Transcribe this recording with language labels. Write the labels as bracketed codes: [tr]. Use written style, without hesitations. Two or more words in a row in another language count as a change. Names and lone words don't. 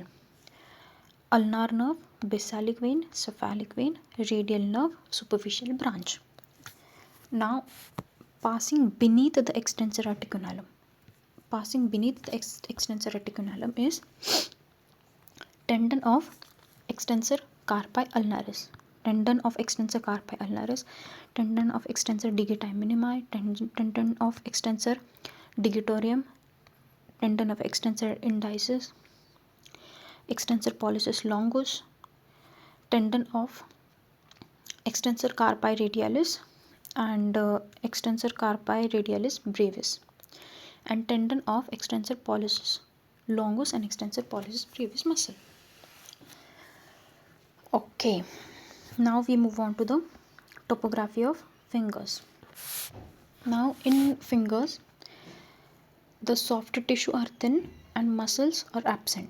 [en] Ulnar nerve, basalic vein, cephalic vein, radial nerve, superficial branch. Now passing beneath the extensor reticulum. Passing beneath the extensor reticulum is tendon of extensor carpi ulnaris, tendon of extensor carpi ulnaris, tendon of extensor digiti minimi, tendon of extensor digitorium, tendon of extensor indicis, extensor pollicis longus, tendon of extensor carpi radialis and extensor carpi radialis brevis, and tendon of extensor pollicis longus and extensor pollicis brevis muscle. Okay, now we move on to the topography of fingers. Now in fingers, the soft tissue are thin and muscles are absent.